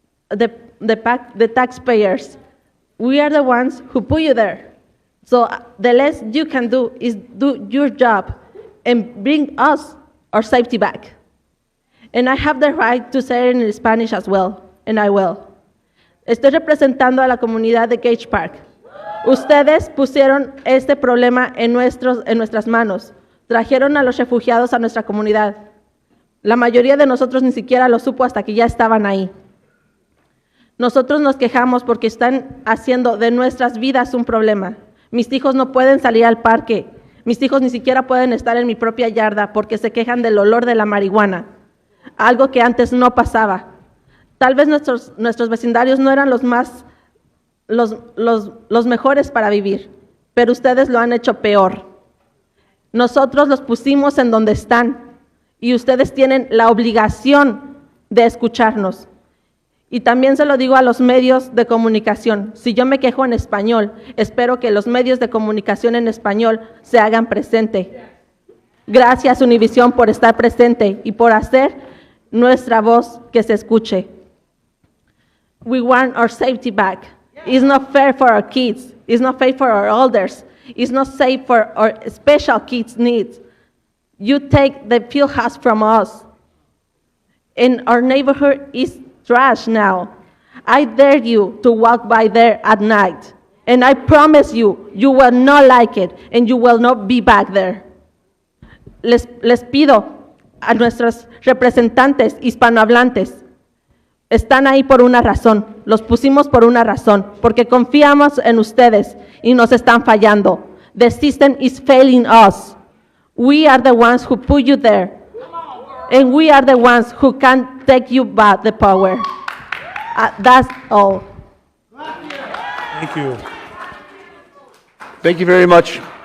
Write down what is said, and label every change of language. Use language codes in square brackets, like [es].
[en] The taxpayers. We are the ones who put you there. So the less you can do is do your job and bring us our safety back. And I have the right to say it in Spanish as well, and I will. [es] Estoy representando a la comunidad de Gage Park. Ustedes pusieron este problema en nuestras manos. Trajeron a los refugiados a nuestra comunidad. La mayoría de nosotros ni siquiera lo supo hasta que ya estaban ahí. Nosotros nos quejamos porque están haciendo de nuestras vidas un problema. Mis hijos no pueden salir al parque. Mis hijos ni siquiera pueden estar en mi propia yarda porque se quejan del olor de la marihuana. Algo que antes no pasaba. Tal vez nuestros vecindarios no eran los mejores para vivir, pero ustedes lo han hecho peor. Nosotros los pusimos en donde están y ustedes tienen la obligación de escucharnos. Y también se lo digo a los medios de comunicación. Si yo me quejo en español, espero que los medios de comunicación en español se hagan presente. Gracias, Univisión, por estar presente y por hacer nuestra voz que se escuche. [en] We want our safety back. It's not fair for our kids. It's not fair for our elders. It's not safe for our special kids' needs. You take the field house from us. And our neighborhood is trash now. I dare you to walk by there at night. And I promise you, you will not like it and you will not be back there. [es] Les pido a nuestros representantes hispanohablantes, están ahí por una razón, los pusimos por una razón, porque confiamos en ustedes y nos están fallando. [en] The system is failing us. We are the ones who put you there, and we are the ones who can take you back the power. That's all. Thank you. Thank you very much.